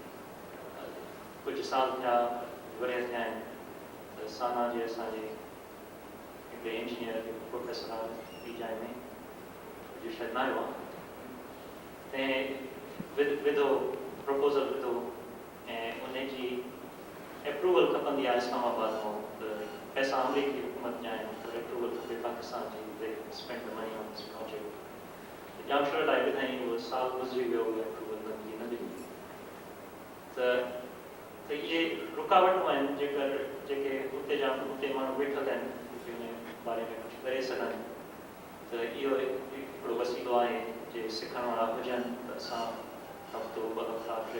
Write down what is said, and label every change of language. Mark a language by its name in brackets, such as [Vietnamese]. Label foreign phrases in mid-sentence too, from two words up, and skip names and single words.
[Sindhi] कुझु साल थिया वरिया थिया आहिनि त साना जे असांजे हिकिड़े इंजीनियर प्रोफेसर आहे ॿी जाइ में जो शायदि न आयो आहे ऐं विधो प्रपोज़ल विधो ऐं उनजी अप्रूवल खपंदी आहे इस्लामाबाद मां त पैसा अमरीकी हुकूमत जा आहिनि पर अप्रूवल खपे पाकिस्तान जी [English] spend the money on this project [Sindhi] जाम शर्ट आहे ॿुधाई उहो साल गुज़री वियो उहा अप्रूवल न मिली त इहे रुकावटूं आहिनि जेके हुते माण्हू वेठल आहिनि उन बारे में कुझु करे सघनि त इहो हिकिड़ो वसीलो आहे जे सिखण वारा हुजनि त असां हफ़्तो 2 हफ़्ता 3